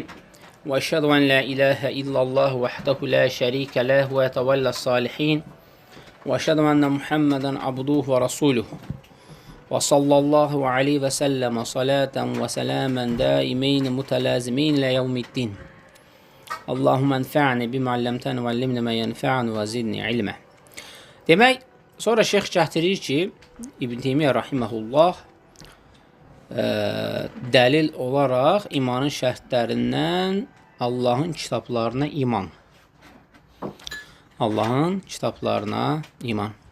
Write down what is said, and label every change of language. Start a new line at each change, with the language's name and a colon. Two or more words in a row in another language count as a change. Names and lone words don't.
Arabic: وأشهد أن لا إله إلا الله وحده لا شريك له ويتولى الصالحين. وأشهد أن محمدا عبده ورسوله. وصلى الله عليه وسلم صلاة وسلاما دائمين متلازمين إلى يوم الدين. اللهم انفعني بما علمتني وعلمني ما ينفعني وزدني علما.
Azerbaijani: Demək, sonra şeyx gətirir ki, İbn Teymiyyə rahiməhullah dəlil olaraq imanın şərtlərindən Allahın kitablarına iman. Allahın kitablarına iman.